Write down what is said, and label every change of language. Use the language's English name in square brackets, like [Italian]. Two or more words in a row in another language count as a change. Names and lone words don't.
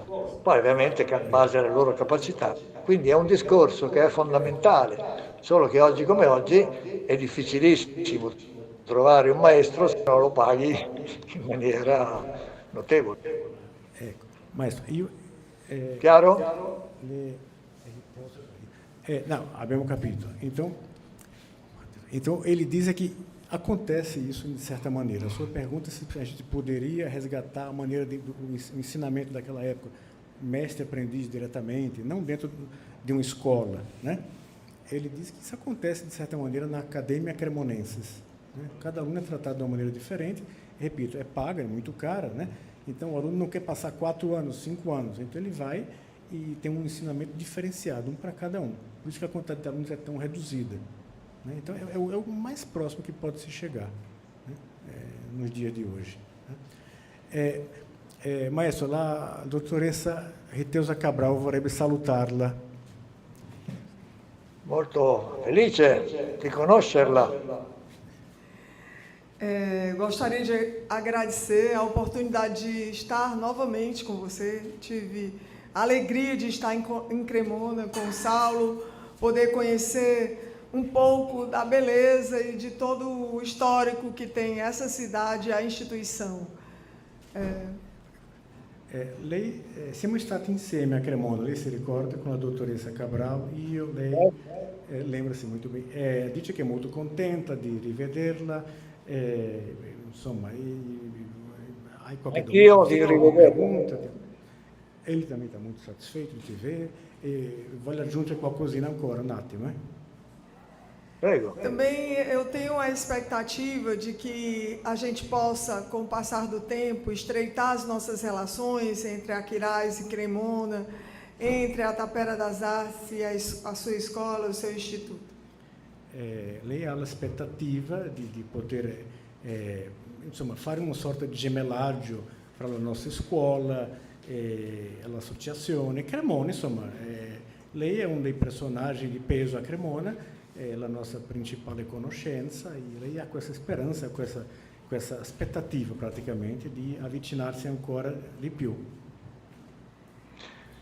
[Italian] Poi ovviamente in base alle loro capacità. Quindi è un discorso che è fondamentale, solo che oggi come oggi è difficilissimo trovare un maestro se non lo paghi in maniera notevole. Ecco, maestro, io... Chiaro? Não, abbiamo capito. [Portuguese] Então, ele diz que acontece isso de certa maneira. A sua pergunta é se a gente poderia resgatar a maneira do ensinamento daquela época, mestre-aprendiz diretamente, não dentro de uma escola, né? Ele diz que isso acontece de certa maneira na Academia Cremonensis. Né? Cada aluno é tratado de uma maneira diferente. Repito, é paga, é muito cara, né? Então, o aluno não quer passar 4 anos, 5 anos. Então, ele vai e tem um ensinamento diferenciado, um para cada um. Por isso que a quantidade de alunos é tão reduzida. Né? Então, é o mais próximo que pode se chegar, né? Nos dias de hoje. Né? [Italian] Maestro, la dottoressa Riteusa Cabral vorrebbe salutarla. Molto felice di conoscerla. [Portuguese] Gostaria de agradecer a oportunidade de estar novamente com você. Tive a alegria de estar em Cremona com o Saulo, poder conhecer um pouco da beleza e de todo o histórico que tem essa cidade e a instituição. [Italian] Lei, siamo stati insieme a Cremona, lei si ricorda, con la dottoressa Cabral, io, lei, [Portuguese] lembra-se muito bem. [Italian] Dice che è molto contenta di rivederla. Insomma, hai qualche domanda? [Portuguese] Ele também está muito satisfeito [Italian] di te vedere e vuole aggiungere qualcosina ancora, un attimo. Prego. [Portuguese] Também eu tenho a expectativa de que a gente possa, com o passar do tempo, estreitar as nossas relações entre a Quirais e Cremona, entre a Tapera das Artes e a sua escola, o seu instituto. [Italian] Lei ha l'aspettativa di poter insomma, fare una sorta di gemellaggio fra la nostra scuola e l'associazione. Cremona, insomma, lei è uno dei personaggi di peso a Cremona, è la nostra principale conoscenza e lei ha questa speranza, questa aspettativa praticamente di avvicinarsi ancora di più.